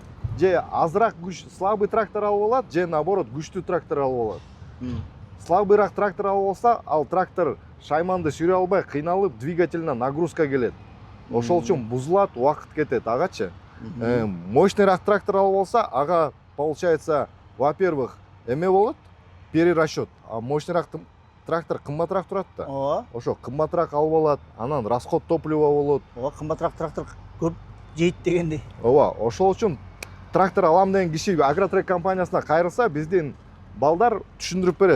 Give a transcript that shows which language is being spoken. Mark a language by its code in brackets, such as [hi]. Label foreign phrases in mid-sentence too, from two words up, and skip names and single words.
[ky] Же азыраак слабый трактор алып алат, же наоборот күчтүү трактор алып алат. Слабыйраак трактор алып алса, ал трактор шайманды сүйрөй албай кыйналып, [ru] двигательна нагрузка [ky] келет. Ошол үчүн бузулат, убакыт кетет агачы. Мощныйраак трактор алып алса, ага [ru] получается, во-первых, [ky] эме болот, перерасчет. А мощныйраак трактор кымбатыраак турат да. Ооба. Ошо кымбатыраак алып алат, анан [ru] расход топлива [ky] болот. Ооба, кымбатыраак трактор көп жейт дегендей. Ооба, ошол үчүн трактор алам деген киши Агротрек компаниясына кайрылса, биздин балдар түшүндүрүп берет.